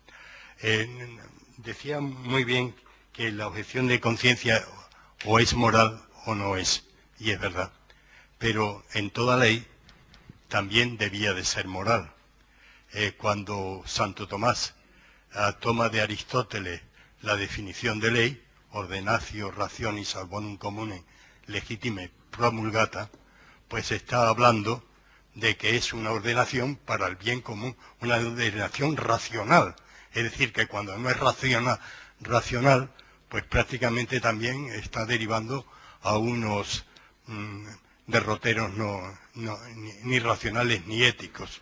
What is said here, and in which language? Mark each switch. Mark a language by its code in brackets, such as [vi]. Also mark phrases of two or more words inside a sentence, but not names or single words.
[es] Decía muy bien que la objeción de conciencia o es moral o no es, y es verdad. Pero en toda ley también debía de ser moral. Cuando Santo Tomás toma de Aristóteles la definición de ley, [la] ordenatio rationis ad bonum comune legitime promulgata, [es] pues está hablando de que es una ordenación para el bien común, una ordenación racional. Es decir, que cuando no es racional, pues prácticamente también está derivando a unos derroteros ni racionales ni éticos.